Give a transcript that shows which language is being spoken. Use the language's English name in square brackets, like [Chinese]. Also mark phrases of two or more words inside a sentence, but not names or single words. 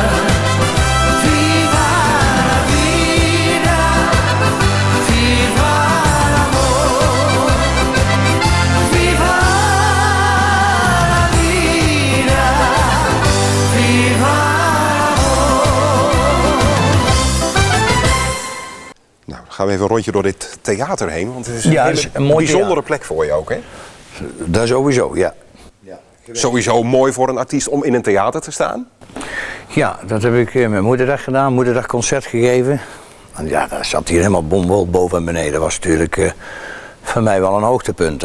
[Spanish] Viva la vida, viva l'amor. Viva la vida, viva l'amor. [Dutch] Nou, dan gaan we even een rondje door dit theater heen, want het is een Ja, hele het is een mooi bijzondere plek voor je ook, hè? Dat sowieso, ja. Sowieso mooi voor een artiest om in een theater te staan. Ja, dat heb ik met Moederdag gedaan, Moederdagconcert gegeven. En ja, daar zat hier helemaal bomvol boven en beneden. Dat was natuurlijk voor mij wel een hoogtepunt.